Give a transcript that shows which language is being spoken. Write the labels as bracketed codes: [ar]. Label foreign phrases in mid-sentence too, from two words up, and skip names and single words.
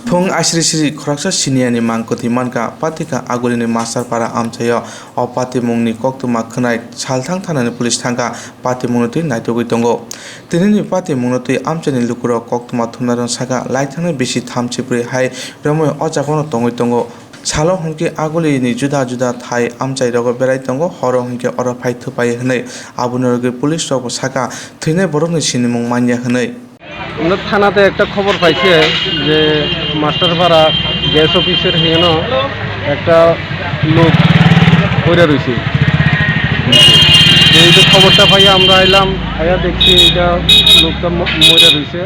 [trp] Thong asri sri khoraksa siniani mangkoti manka patika agulini master para amchayo o pati mungni koktuma khnai salthang thanani police thangka pati munoti naitogui tongo tinini pati munoti amchani lukuro koktuma thumnaron saka laithangni bisi thamchipri hai romoy o jagono tongoi tongo Salo hongke aguli ni juda juda thai amchai rogo berai tongo horo hongke oro phai thupai hnai abunoge police rogo saka thine borokni sinimung manya hnai [bn] আমরা থানাতে একটা খবর পাইছে যে মাস্টারপাড়া গ্যাস অফিসের হেন একটা লোক পড়ে রয়েছে। এই যে খবরটা পাই আমরা আইলাম, আয়া দেখছি এটা লোকটা মরে রয়েছে।